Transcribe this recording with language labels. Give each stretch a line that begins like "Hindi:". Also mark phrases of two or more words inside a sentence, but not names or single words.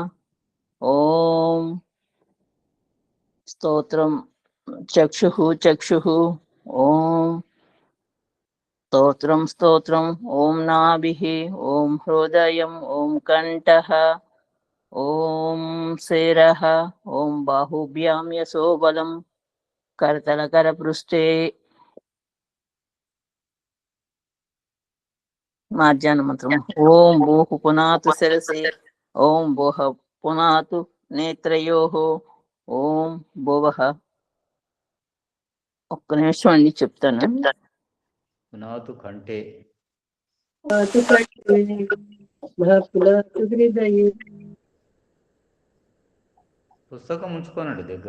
Sanskrit: ॐ स्तोत्रं चक्षुः चक्षुः ॐ स्तोत्रं स्तोत्रम् ॐ नाभिः ॐ हृदयम् ॐ कण्ठः ॐ शिरः ॐ बाहुभ्यां यशोबलं करतलकरपृष्ठे मार्जानमन्त्रम् ॐ भूः पुनातु शिरसि ॐ भुवः पुनातु నేత్రయోః ఓం భువః.
Telugu: ఒక్క నిమిషం అండి చెప్తాను. పునాతు కంటే పుస్తకం ఉంచుకోనండి దగ్గర.